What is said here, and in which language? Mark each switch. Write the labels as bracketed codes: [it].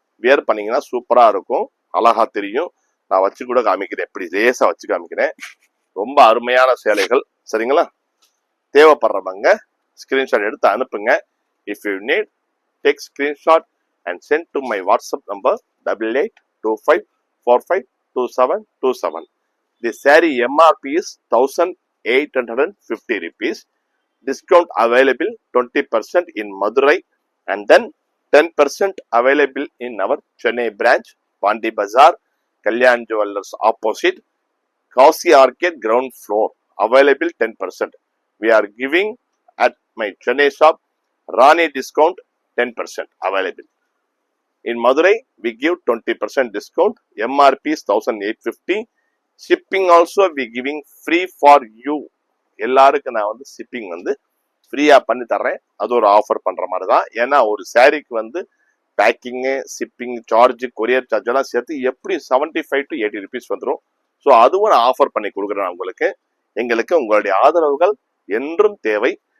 [ta] Wear பண்ணீங்கன்னா சூப்பரா இருக்கும், அழகா தெரியும். நான் வச்சு கூட காமிக்கிறேன், எப்படி லேசா வச்சு காமிக்கிறேன். ரொம்ப அருமையான சேலைகள். சரிங்களா? தேவைப்படுறவங்க ஸ்கிரீன்ஷாட் எடுத்து அனுப்புங்க. [en] If you need take screenshot and send to my WhatsApp number 8825452727. The saree MRP is 1850 rupees. Discount available 20% in Madurai and then 10% available in our Chennai branch, Pandi Bazaar, Kalyan Jewellers opposite, Kasi Arcade ground floor. Available 10%. We are giving at my Chennai shop Rani discount 10% available. In Madurai, we give 20% discount. MRP is 1850. Shipping also we giving free for you. [ta] எல்லாருக்கும் நான் வந்து shipping வந்து ஃப்ரீயா பண்ணி தர்றேன். அது ஒரு offer பண்ற மாதிரி தான். ஏன்னா ஒரு சாரிக்கு வந்து packing, shipping charge, courier charge எல்லாம் சேர்த்து எப்படி 75 to 80 rupees வந்துடும். ஸோ அதுவும் நான் ஆஃபர் பண்ணி கொடுக்குறேன் உங்களுக்கு. எங்களுக்கு உங்களுடைய ஆதரவுகள் என்றும் தேவை.